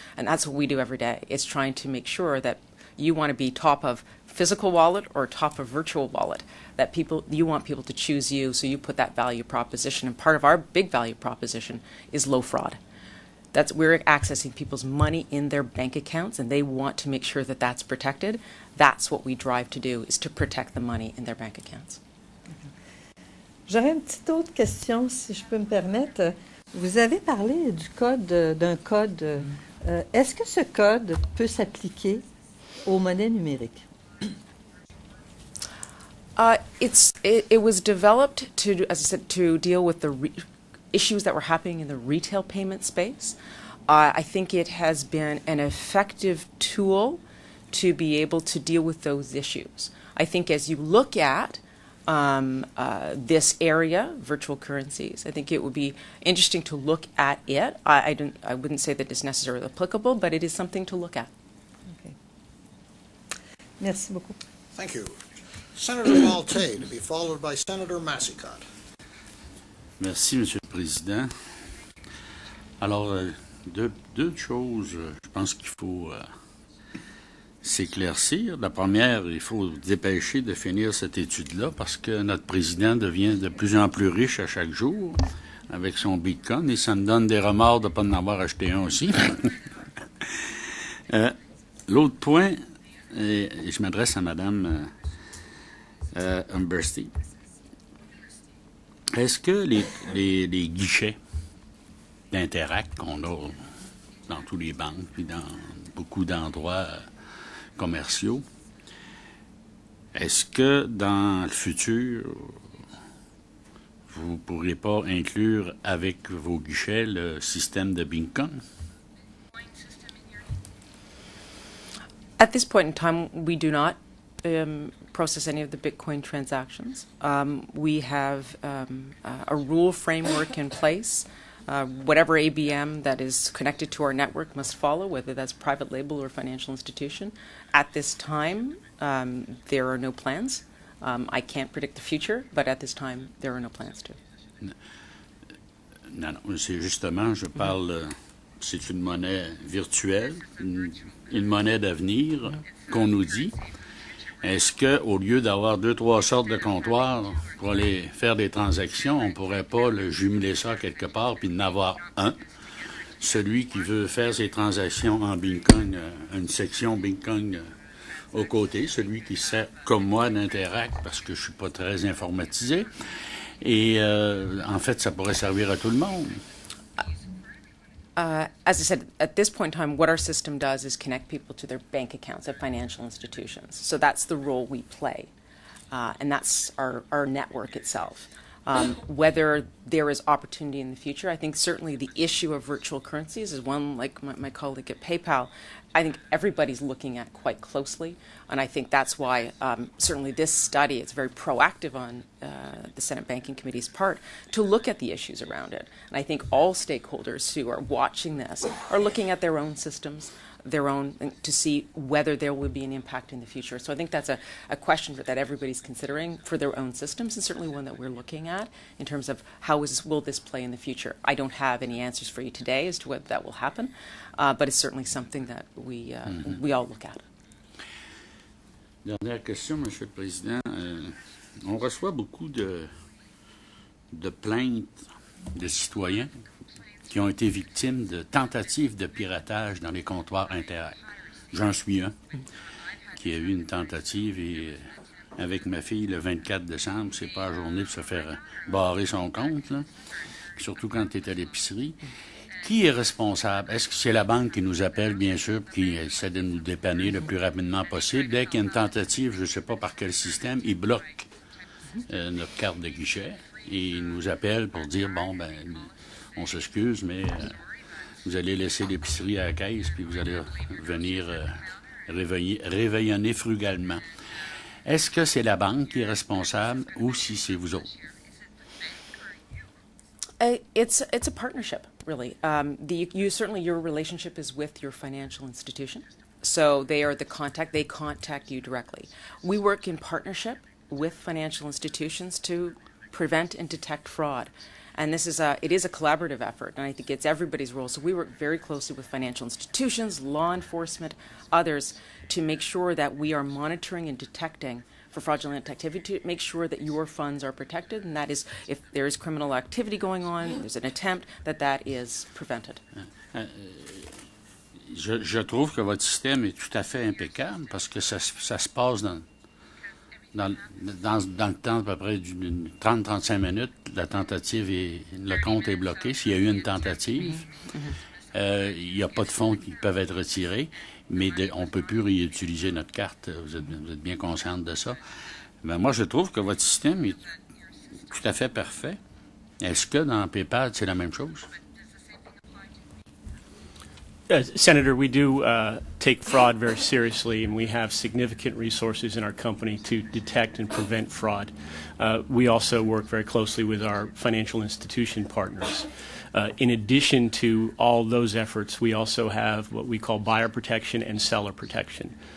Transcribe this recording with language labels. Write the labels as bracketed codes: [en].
[en] And that's what we do every day. It's trying to make sure that you want to be top of physical wallet or top of virtual wallet, that you want people to choose you, so you put that value proposition. And part of our big value proposition is low fraud. We're accessing people's money in their bank accounts, and they want to make sure that that's protected. That's what we drive to do, is to protect the money in their bank accounts. [fr] J'aurais une petite autre question, si je peux me permettre. Vous avez parlé d'un code. Est-ce que ce code peut s'appliquer aux monnaies numériques? [en] It was developed to, as I said, to deal with the issues that were happening in the retail payment space. I think it has been an effective tool to be able to deal with those issues. I think as you look at this area, virtual currencies, I think it would be interesting to look at it. I wouldn't say that it's necessarily applicable, but it is something to look at. [fr] Okay. Merci beaucoup. [en] Thank you. Senator Maltais, to be followed by Senator Massicotte. [fr] Merci, Monsieur le Président. Alors, deux choses, je pense qu'il faut s'éclaircir. La première, il faut se dépêcher de finir cette étude-là parce que notre président devient de plus en plus riche à chaque jour avec son Bitcoin et ça me donne des remords de ne pas en avoir acheté un aussi. L'autre point, et je m'adresse à Mme Umberstein. Est-ce que les guichets d'Interact qu'on a dans tous les banques puis dans beaucoup d'endroits commerciaux, est-ce que dans le futur, vous ne pourrez pas inclure avec vos guichets le système de Bitcoin? [en] At this point in time, we do not process any of the Bitcoin transactions. We have a rule framework in place. Whatever ABM that is connected to our network must follow, whether that's private label or financial institution. At this time, there are no plans. I can't predict the future, but at this time, there are no plans to. [fr] Non, c'est justement, je parle, c'est une monnaie virtuelle, une monnaie d'avenir qu'on nous dit. Est-ce qu'au lieu d'avoir 2-3 sortes de comptoirs pour aller faire des transactions, on ne pourrait pas le jumeler ça quelque part puis en avoir un? Celui qui veut faire ses transactions en Bitcoin, une section Bitcoin au côté, celui qui sert comme moi d'Interact parce que je suis pas très informatisé. Et en fait, ça pourrait servir à tout le monde. [en] As I said, at this point in time, what our system does is connect people to their bank accounts at financial institutions. So that's the role we play, and that's our network itself. Whether there is opportunity in the future, I think certainly the issue of virtual currencies is one, like my colleague at PayPal, I think everybody's looking at quite closely, and I think that's why certainly this study, it's very proactive on the Senate Banking Committee's part to look at the issues around it. And I think all stakeholders who are watching this are looking at their own systems, to see whether there will be an impact in the future. So I think that's a question that everybody's considering for their own systems, and certainly one that we're looking at in terms of will this play in the future. I don't have any answers for you today as to whether that will happen, but it's certainly something that we all look at. [fr] Dernière question, Monsieur le Président. On reçoit beaucoup de plaintes de citoyens qui ont été victimes de tentatives de piratage dans les comptoirs Interact. J'en suis un, qui a eu une tentative et avec ma fille le 24 décembre. C'est pas la journée pour se faire barrer son compte, là. Surtout quand tu es à l'épicerie. Qui est responsable? Est-ce que c'est la banque qui nous appelle, bien sûr, qui essaie de nous dépanner le plus rapidement possible? Dès qu'il y a une tentative, je ne sais pas par quel système, ils bloquent notre carte de guichet et ils nous appellent pour dire, bon, ben, on s'excuse, mais vous allez laisser l'épicerie à la caisse puis vous allez venir réveillonner frugalement. Est-ce que c'est la banque qui est responsable ou si c'est vous autres? [en] It's a partnership, really. Certainly your relationship is with your financial institution, so they are the contact. They contact you directly. We work in partnership with financial institutions to prevent and detect fraud, and it is a collaborative effort, and I think it's everybody's role. So we work very closely with financial institutions, law enforcement, others, to make sure that we are monitoring and detecting for fraudulent activity, to make sure that your funds are protected, and that is, if there is criminal activity going on, there's an attempt, that is prevented. [fr] Je trouve que votre système est tout à fait impeccable parce que ça se passe dans le temps à peu près d'une 30-35 minutes. La tentative le compte est bloqué. S'il y a eu une tentative, il n'y a pas de fonds qui peuvent être retirés. Mais on ne peut plus réutiliser notre carte. Vous êtes bien consciente de ça. Mais moi, je trouve que votre système est tout à fait parfait. Est-ce que dans PayPal, c'est la même chose? [en] Senator, we do take fraud very seriously, and we have significant resources in our company to detect and prevent fraud. We also work very closely with our financial institution partners. In addition to all those efforts, we also have what we call buyer protection and seller protection.